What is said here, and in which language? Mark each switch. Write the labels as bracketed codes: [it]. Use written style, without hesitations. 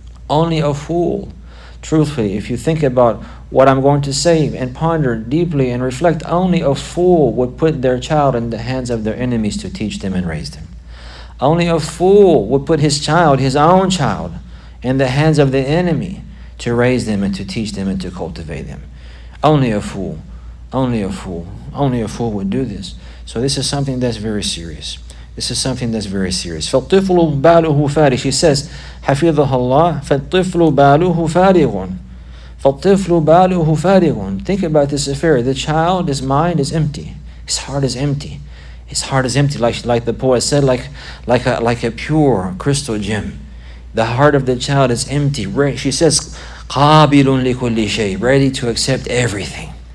[en] Only a fool, truthfully, if you think about what I'm going to say and ponder deeply and reflect, only a fool would put their child in the hands of their enemies to teach them and raise them. Only a fool would put his own child, in the hands of the enemy to raise them and to teach them and to cultivate them. Only a fool would do this. So this is something that's very serious. [ar] فَالطِّفْلُ بَالُهُ فَارِغٌ. [en] She says, [ar] حَفِظَهَا اللَّهُ فَالطِّفْلُ بَالُهُ فَارِغٌ فَالطِّفْلُ بَالُهُ فَارِغٌ. [en] Think about this affair. The child, his mind is empty. His heart is empty. His heart is empty, like the poet said, like a pure crystal gem. The heart of the child is empty. She says, [ar] قَابِلٌ لِكُلِّ شَيْءٍ, [en] ready to accept everything.